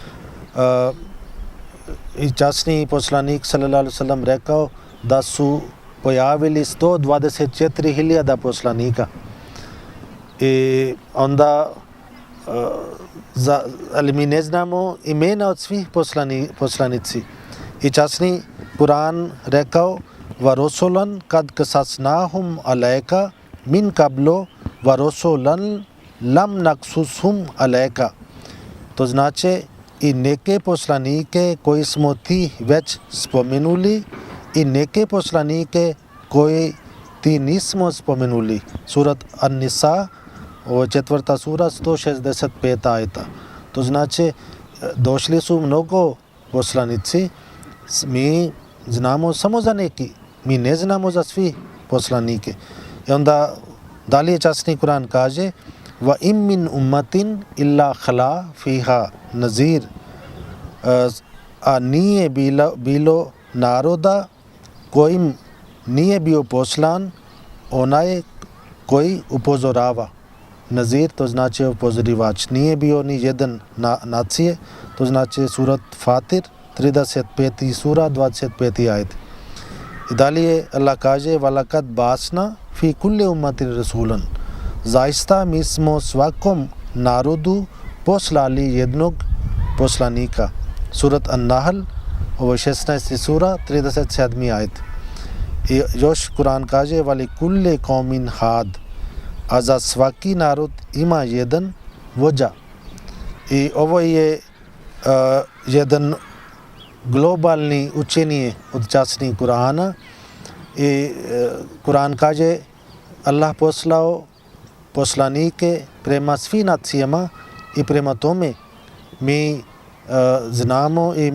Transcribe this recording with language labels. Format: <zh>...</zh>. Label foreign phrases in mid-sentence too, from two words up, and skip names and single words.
<bs>I časni poslanik</bs> <ar>صلى الله عليه وسلم</ar> <bs>rekao da su pojavili 124.000 poslanika. I onda ali mi ne znamo imena od svih poslanici. I časni Kur'an rekao:</bs> <ar>ورسلا قد قصصناهم عليك من قبل ورسلا لم نقصصهم عليك.</ar> <bs>To znači i neke poslanike koji smo ti već spomenuli i neke poslanike koji ti nismo spomenuli. Surat An-Nisa, ovo je 4. sura, 165 ajeta. To znači došli su mnogo poslanici, mi znamo samo za neki, mi ne znamo za svi poslanike. I onda dalje časni Kur'an kaže:</bs> <ar>وإن من أمة إلا خلا فيها نذير.</ar> <bs>A nije bilo naroda kojim nije bio poslan onaj koji upozorava. Nazir, to znači upozorivač. Nije bio ni jedan nacije, to znači surat Fatir, 35. sura, 25. ajet. I dalje Allah kaže:</bs> <ar>ولقد بعثنا في كل أمة رسولا.</ar> <bs>Zaista mi smo svakom narodu poslali jednog poslanika. Surat An-Nahl, ovo je 16. sura, 37. ajet. I još Kur'an kaže:</bs> <ar>ولكل قوم هاد.</ar> <bs>A za svaki narod ima jedan vođa. I ovo je jedan globalni učenje od časnih Kur'ana. I Kur'an kaže: Allah poslao poslanike prema svim nacijama i prema tome mi znamo i</bs>